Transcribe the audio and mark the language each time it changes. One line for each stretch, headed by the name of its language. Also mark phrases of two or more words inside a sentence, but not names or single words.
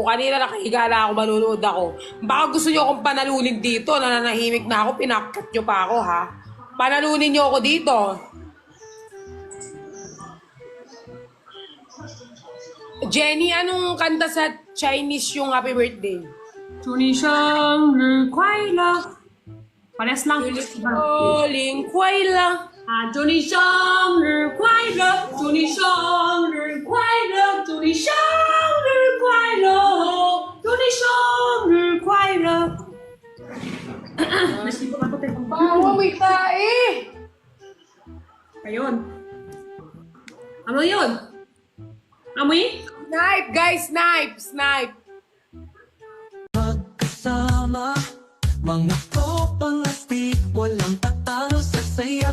Filipino: Kanina nakahiga lang ako, manunood ako. Baka gusto nyo akong panalunin dito. Nananahimik na ako, pinakat nyo pa ako, ha? Panalunin nyo ako dito. Jenny, anong kanta sa Chinese yung happy birthday?
Chinese: 祝你生日快乐。
Filipino: Parehas lang. Oling kway lang.
Chinese: 啊，祝你生日快乐，祝你生日快乐，祝你生日快乐，祝你生日快乐。
Filipino: Mas dito ako tayo. Bawa, may tae! Ayun. Ano yun? Amoy?
English: Snipe, guys, snipe.
Filipino: Magkasama, mga tropang astig, walang tatalo sa saya.